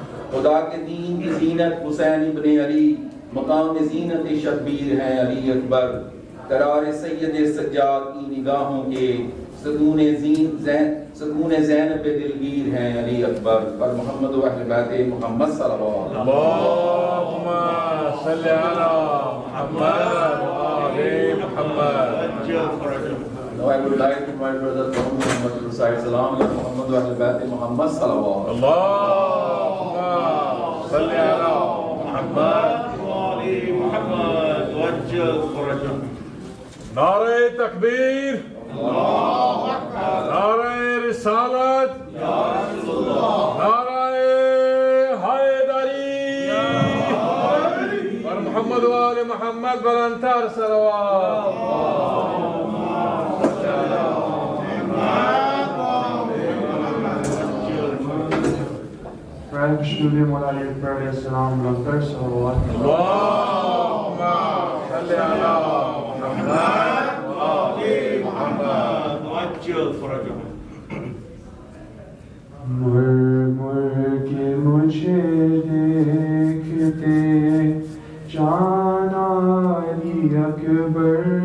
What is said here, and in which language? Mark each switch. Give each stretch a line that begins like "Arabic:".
Urdu: خدا کے دین کی زینت حسین ابن علی، مقام زینت شبیر ہیں علی اکبر، قرار سید سجاد کی نگاہوں کے سکون زینب دلگیر ہیں علی اکبر، اور محمد و اہل بیت محمد صلی اللہ علیہ وسلم۔
Arabic: اللهم صل على محمد وآل محمد۔
English: Now I would like to invite Brother Muhammad to recite
Arabic: Salam ala Muhammad wa Ahl Bayt Muhammad sallallahu alaihi اللهم صل على محمد وآل محمد وجل فرجهم۔
Urdu: نعرہ تکبیر، نعرہ رسالت، نعرہ حیدری، اور محمد و آل محمد بلندتر صلوات۔
English: Gratitude Moulana Ali Akbar alayhi salam blunder salawat.
Arabic: اللهم صل على محمد وآل محمد وعجل فرجهم۔
Urdu: مر کے مجھے دیکھتے جانا علی اکبر،